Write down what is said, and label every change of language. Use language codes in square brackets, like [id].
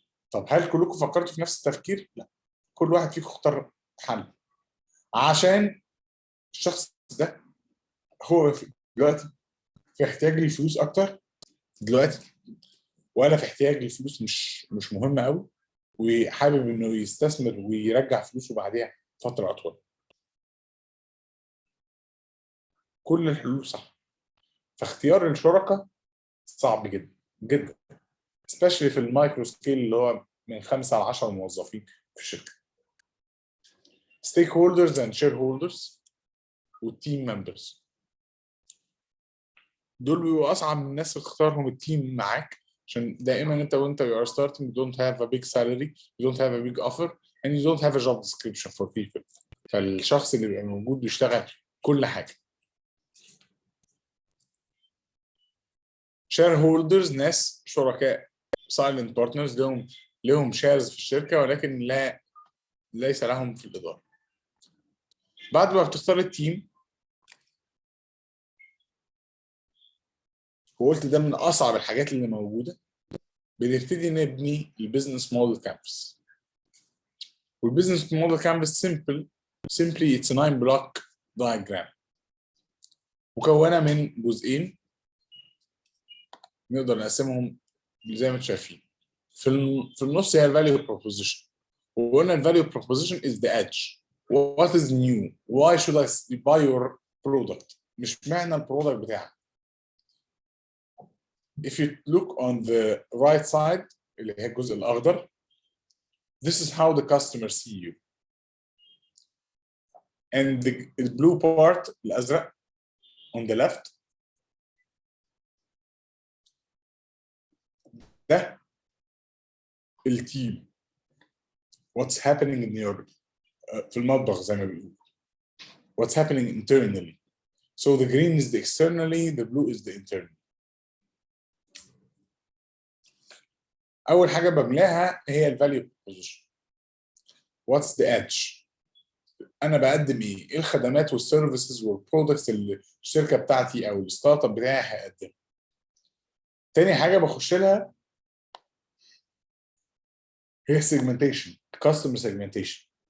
[ar] طب هل كلكم فكرتوا في نفس التفكير؟ لا، كل واحد فيكم اختار حل عشان الشخص ده هو دلوقتي في احتياج للفلوس اكتر دلوقتي، ولا في احتياج للفلوس مش مهمه قوي، وحابب انه يستثمر ويرجع فلوسه بعديها فتره اطول. كل الحلول صح، فاختيار الشركاء صعب جدا جدا، especially في المايكرو سكيل اللي هو من 5 ل 10 موظفين في الشركه. ستيك هولدرز اند شير هولدرز والتيم ممبرز دول بيبقوا اصعب من الناس اللي اختارهم التيم معاك، عشان دائما انت وانت [en] you are starting you don't have a big salary, you don't have a big offer and you don't have a job description for people. [ar] فالشخص اللي بيبقى موجود بيشتغل كل حاجه. شير هولدرز ناس شركاء silent partners لهم شيرز في الشركه ولكن ليس لهم في الاداره. بعد ما بتختار التيم، وقلت ده من اصعب الحاجات اللي موجوده، بنبتدي نبني البيزنس موديل كامبس. والبيزنس موديل كامبس [en] simply it's a 9 block diagram [ar] مكونه من جزئين نقدر نقسمهم زي ما انتم شايفين. في النص هي الفاليو بروبوزيشن، وقلنا الفاليو بروبوزيشن [en] is the edge. What is new? Why should I buy your product? [ar] مش معنى البرودكت بتاعك. [en] If you look on the right side [ar] اللي هي الجزء الأخضر, [en] this is how the customer see you. And the blue part الأزرق on the left [ar] ده التيم. [en] What's happening in your [ar] في المطبخ زي ما بيقولوا. [en] What's happening internally. So the green is the externally, the blue is the internally. [ar] أول حاجة بملاها هي الفاليو بروبوزيشن. [en] What's the edge؟ [ar] أنا بقدم إيه؟ إيه الخدمات والسيرفيسز والبرودكتس اللي الشركة بتاعتي أو الستارت اب بتاعي هيقدمها. تاني حاجة بخش لها هي السيجمنتيشن، كاستمر سيجمنتيشن.